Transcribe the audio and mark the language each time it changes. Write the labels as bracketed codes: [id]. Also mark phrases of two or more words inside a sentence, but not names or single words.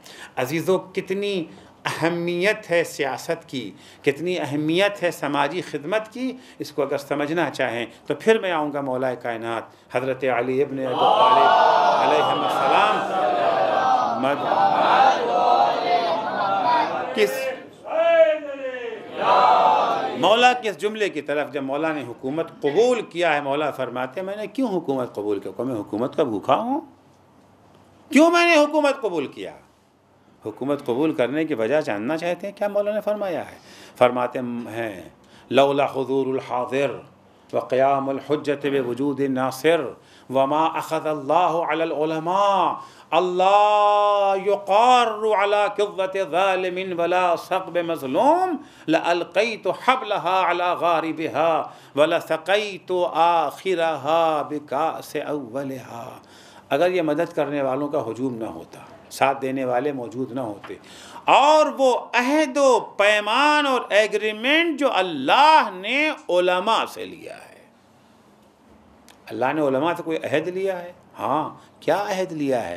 [hi] अज़ीज़ों, कितनी अहमियत है सियासत की, कितनी अहमियत है समाजी खिदमत की, इसको अगर समझना चाहें तो फिर मैं आऊँगा मौला कायनात हज़रत अली इब्न अबी तालिब अलैहिस्सलाम मौला के इस जुमले की तरफ। जब मौला ने हुकूमत कबूल किया है, मौला फरमाते मैंने क्यों हुकूमत कबूल किया? मैं हुकूमत का भूखा हूँ? क्यों मैंने हुकूमत कबूल किया? हुकूमत कबूल करने की वजह जानना चाहते हैं क्या मौला ने फरमाया है? फरमाते हैं [ar] لولا حضور الحاضر وقيام الحجة بوجود الناصر وما أخذ الله على العلماء ألا يقاروا على كظة ظالم ولا سغب مظلوم لألقيت حبلها على غاربها ولسقيت آخرها بكأس أولها. [hi] अगर ये मदद करने वालों का हुजूम न होता, साथ देने वाले मौजूद न होते, और वो अहद व पैमान और एग्रीमेंट जो अल्लाह ने उलमा से लिया है, अल्लाह ने उलमा से कोई अहद लिया है? हाँ, क्या अहद लिया है?